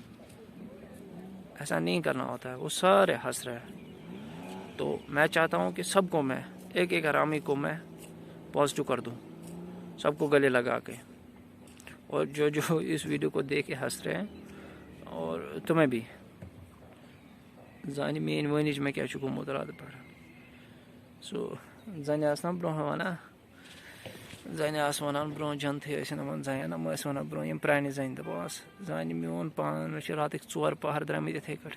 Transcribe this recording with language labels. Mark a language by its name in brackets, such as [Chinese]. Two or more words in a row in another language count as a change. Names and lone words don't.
[Urdu] ایسا نہیں کرنا ہوتا ہے. وہ سارے ہنس رہے ہیں. تو میں چاہتا ہوں کہ سب کو میں ایک ایک آرامی کو میں پازیٹیو کر دوں، سب کو گلے لگا کے. اور جو اس ویڈیو کو دیکھ کے ہنس رہے ہیں، اور تمہیں بھی [Kashmiri] زانہِ میٛٲنۍ وٲنِج مےٚ کیٛاہ چھُ گوٚمُت راتہٕ پٮ۪ٹھ. سو زَنہِ آسہٕ نا برٛونٛہہ وَنان، زَنہِ آسہٕ وَنان برٛونٛہہ جنتھٕے ٲسۍ یِمن زَنٮ۪ن، یِم ٲسۍ وَنان برٛونٛہہ یِم پرٛانہِ زَنہِ، دَپان ٲس زانہِ میون پان مےٚ چھِ راتٕکۍ 4 پہر درٛامٕتۍ یِتھَے کٔٹھۍ.